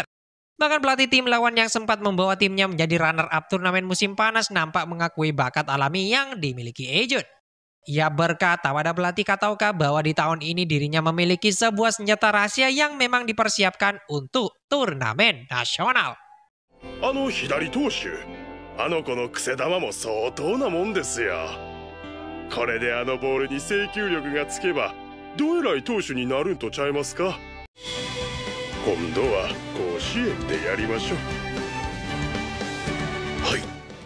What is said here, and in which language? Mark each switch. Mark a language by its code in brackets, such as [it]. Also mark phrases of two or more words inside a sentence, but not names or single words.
[id] Bahkan pelatih tim lawan yang sempat membawa timnya menjadi runner-up turnamen musim panas nampak mengakui bakat alami yang dimiliki Ejun. Ia berkata pada pelatih Kataoka bahwa di tahun ini dirinya memiliki sebuah senjata rahasia yang memang dipersiapkan untuk turnamen nasional. [ja] 左投手子の癖球も相当なもんですよ。これでボールに制球力がつけばどえらい投手になるんとちゃいますか。今度は甲子園でやりましょう。はい。